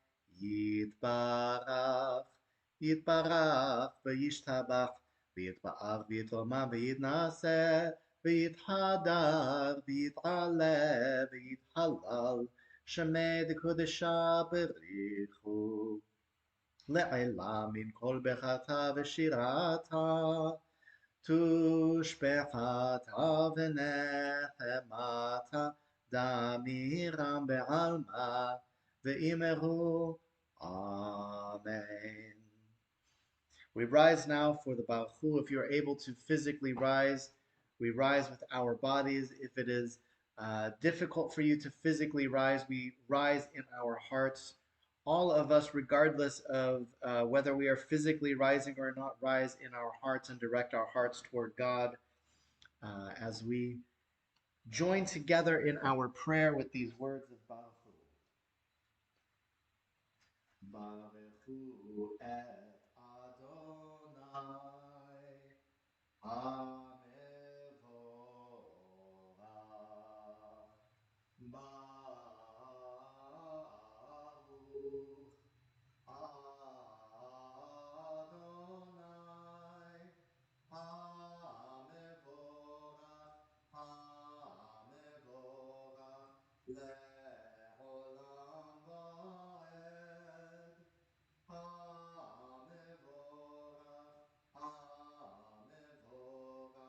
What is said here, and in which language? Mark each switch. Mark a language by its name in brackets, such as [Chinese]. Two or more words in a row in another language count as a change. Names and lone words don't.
[Aramaic] יתברך, יתברך וישתבח, ויתפאר ויתרומם ויתנשא, ויתהדר ויתעלה ויתהלל, שמי דקודשה בריחו, לעילם מן כל ברכתה ושירתה, תושבחתה ונחמתה, דמירם בעלמא, ואמרו Amen. [English] We rise now for the [Hebrew] ברוך הוא. [English] If you're able to physically rise, we rise with our bodies. If it is difficult for you to physically rise, we rise in our hearts. All of us, regardless of whether we are physically rising or not, rise in our hearts and direct our hearts toward God as we join together in our prayer with these words of [Hebrew] ברוך הוא. ברוך הוא את אדני המבורך. ברוך אדני המבורך, המבורך לעולם ועד. המבורך, המבורך